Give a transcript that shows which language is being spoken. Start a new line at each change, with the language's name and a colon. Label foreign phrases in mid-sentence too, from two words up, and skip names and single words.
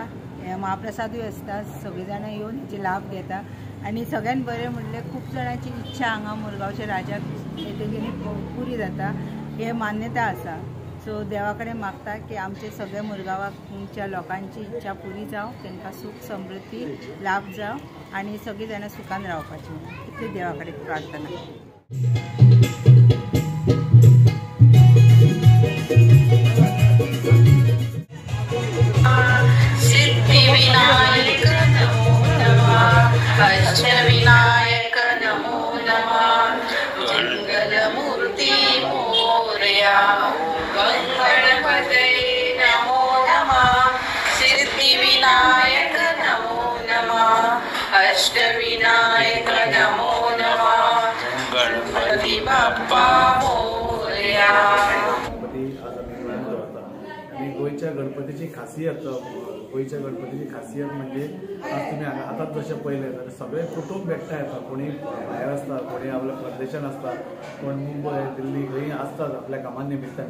Konkani: महाप्रसादूय आसता सगळीं जाणां येवन हेचे लाभ घेता आणि सगळ्यान बरें म्हणल्यार खूब जाणांची इच्छा हांगा मुरगांवच्या राजाक तेगेली पुरी जाता हे मान्यता आसा। सो देवा कडेन मागता की आमचे सगळे मुरगांवाच्या लोकांची इच्छा पुरी जावं तांकां सुख समृद्धी लाभ जावं आणि सगळीं जाणां सुखान रावपाची इतली देवा कडेन प्रार्थना।
Sanskrit: सिद्धिविनायक नमो नमः अष्टविनायक नमो नमः मंगलमूर्ती मोरया गणपते नमो नमः सिद्धिविनायक अष्टविनायक नमो नमः गणपती बाप्पा मोरया.
Konkani: गणपती आज आम्ही गोंयांत दवरता आनी गोंयच्या गणपतीची खासियत गोंयच्या गणपतीची खासियत म्हणजे आज तुम्ही आताच जशें पळयलें जाल्यार सगळे कुटुंब एकठांय येता. कोणी भायर आसता, कोणी आपल्या परदेशान आसता, कोण मुंबय दिल्ली खंय आसतात आपल्या कामा निमित्तान.